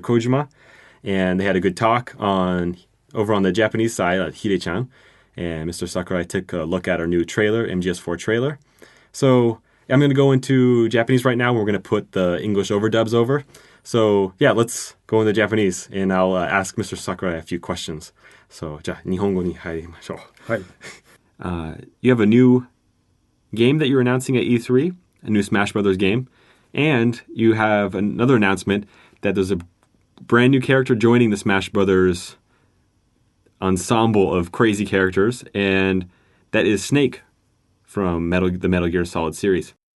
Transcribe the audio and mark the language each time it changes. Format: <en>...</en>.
<en>Kojima, and they had a good talk over on the Japanese side at HIDECHAN. And Mr. Sakurai took a look at our new trailer, MGS4 trailer. So I'm going to go into Japanese right now. We're going to put the English overdubs over. So yeah, let's go into Japanese, and I'll ask Mr. Sakurai a few questions.</en> <ja>So, じゃあ、日本語に入りましょう。はい。</ja> <en>You have a new game that you're announcing at E3, a new Smash Brothers game, and you have another announcement that there's a brand new character joining the Smash Brothers ensemble of crazy characters, and that is Snake from the Metal Gear Solid series.</en>